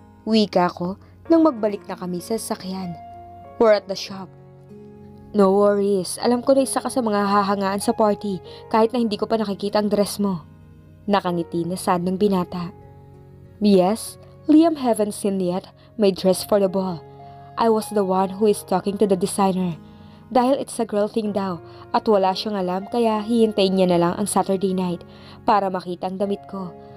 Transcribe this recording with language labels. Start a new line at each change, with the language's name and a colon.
Filipino: Wika ko nang magbalik na kami sa sasakyan.
English: We're at the shop. No worries,
Filipino: alam ko na isa ka sa mga hahangaan sa party kahit na hindi ko pa nakikita ang dress mo. Nakangiti na sad ng binata.
English: Yes, Liam haven't seen yet my dress for the ball. I was the one who is talking to the designer.
Filipino: Dahil
English: it's a girl thing
Filipino: daw at wala siyang alam kaya hihintayin niya na lang ang Saturday night para makita ang damit ko.